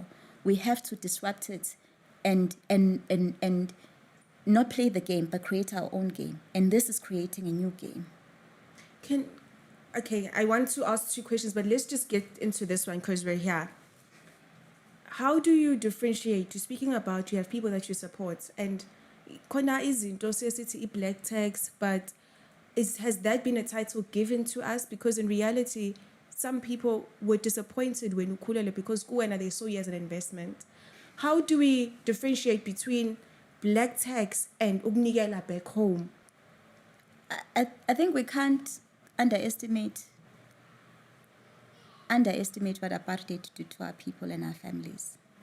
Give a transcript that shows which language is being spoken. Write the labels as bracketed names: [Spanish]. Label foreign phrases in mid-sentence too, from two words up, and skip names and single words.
[English] We have to disrupt it and not play the game, but create our own game. And this is creating a new game. Okay, I want to ask 2 questions, but let's just get into this one because we're here. How do you differentiate? You're speaking about you have people that you support, and [North Ndebele] khona izinto sesithi [English] black tags, but has that been a title given to us? Because in reality, some people were disappointed when ukhulele because kuwena they saw you as an investment. How do we differentiate between black tags and ukunikela back home? I think we can't underestimate what apartheid did to our people and our families.